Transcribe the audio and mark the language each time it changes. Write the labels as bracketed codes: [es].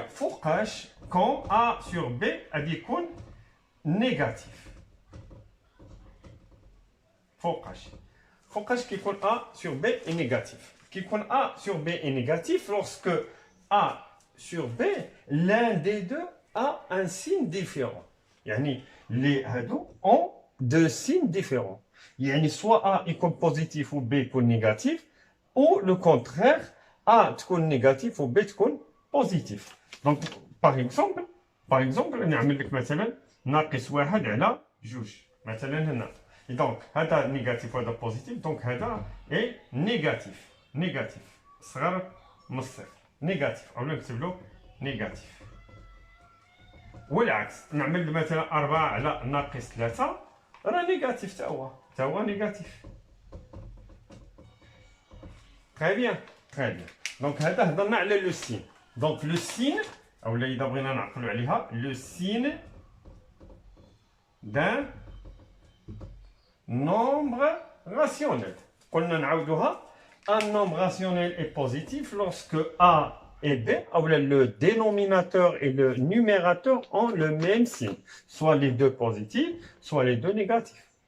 [ar] فوقاش كون ا سور بي غادي يكون نيجاتيف. فوقاش كيكون [fr] ا سور بي اي نيجاتيف؟ كيكون ا سور بي اي نيجاتيف lorsque ا سور بي l'un des deux a un signe différent. [ar] يعني لي هادو [fr] ont deux signes différents. يعني soit A يكون positif ou B يكون négatif, ou le contraire, A تكون négatif ou B تكون positif. Donc, par exemple, [ar] نعمل لك مثلا ناقص 1 على 2 مثلا هنا. [fr] Et donc, هذا négatif وهذا positif, donc هذا est négatif. Négatif. [ar] صغر من الصفر. [fr] négatif. [ar] أولا نكتب له négatif. والعكس نعمل مثلا 4 على ناقص 3 راه نيجاتيف تا هو نيجاتيف. تري بيان تري بيان. دونك هذا هضرنا على لو سين. دونك لو سين اولا اذا بغينا نعقلوا عليها لو سين دان نومبر راسيونيل. قلنا نعاودوها [fr] un nombre rationnel est positif lorsque A et B, le dénominateur et le numérateur ont le même signe, soit les deux positifs, soit les deux négatifs.